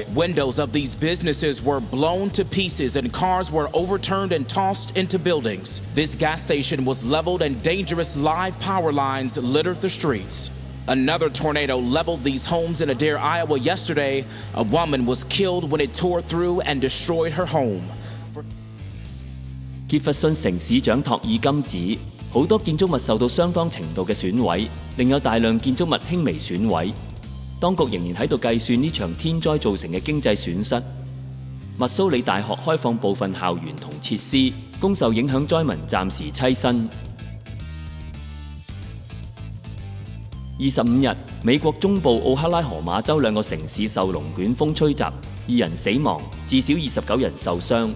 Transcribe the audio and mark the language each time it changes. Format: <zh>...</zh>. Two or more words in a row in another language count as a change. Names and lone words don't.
<en>Windows of these businesses were blown to pieces and cars were overturned and tossed into buildings. This gas station was leveled and dangerous live power lines littered the streets. Another tornado leveled these homes in Adair, Iowa yesterday. A woman was killed when it tore through and destroyed her home.</en> <yue>傑弗遜城市長托爾金指，好多建築物受到相當程度嘅損毀，另有大量建築物輕微損毀。當局仍然喺度計算呢場天災造成嘅經濟損失。密蘇里大學開放部分校園同設施，供受影響災民暫時棲身。25日，美國中部奧克拉荷馬州2個城市受龍捲風吹襲，2人死亡，至少29人受傷。</yue>